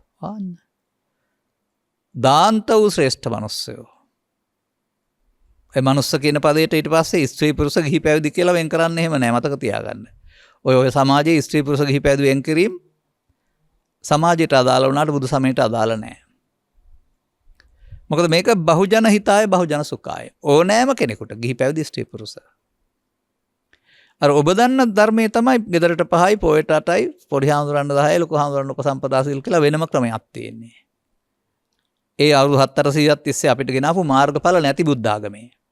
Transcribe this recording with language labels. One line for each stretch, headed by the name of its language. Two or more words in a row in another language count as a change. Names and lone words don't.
Sinhala: දාන්ත වූ ශ්‍රේෂ්ඨ මනුස්සයෝ. ඒ මනුස්ස කියන පදයට ඊට පස්සේ ස්ත්‍රී පුරුෂ ගිහි පැවිදි කියලා වෙන් කරන්න එහෙම නෑ මතක තියාගන්න. ඔය සමාජයේ ස්ත්‍රී පුරුෂ ගිහි පැවිදි වෙන් කිරීම සමාජයට අදාළ වුණාට බුදු සමයට අදාළ නෑ. මොකද මේක
Pali: බහුජන හිතාය බහුජන සුඛාය.
Sinhala: ඕනෑම කෙනෙකුට ගිහි පැවිදි ස්ත්‍රී පුරුෂ. අර ඔබ දන්න ධර්මයේ තමයි ගෙදරට 5යි පොයට 8යි පොඩි හාමුදුරන් 10යි ලොකු හාමුදුරන් උපසම්පදා සීල් කියලා වෙනම ක්‍රමයක් තියෙන්නේ. ඒ අවුරුදු 700ක් තිස්සේ අපිට ගෙනාවු මාර්ගඵල නැති බුද්ධ ආගමේ.